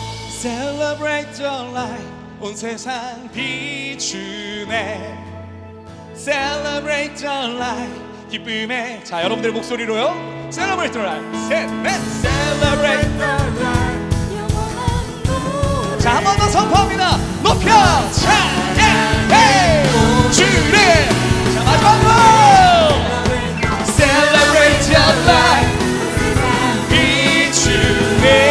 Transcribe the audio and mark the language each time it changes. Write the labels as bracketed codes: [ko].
[en] Celebrate the light [ko] 온 세상 비추네. [en] Celebrate the light [ko] 기쁨에. 자, 여러분들 목소리로요. [en] Celebrate the light. [ko] 셋, 넷. [en] Celebrate the light. [ko] 영원한 노래 자, 한 번 더 선포합니다. 높여 찬양해 오주리. 자, 마지막으로 [en] Celebrate your life [ko] 비추네.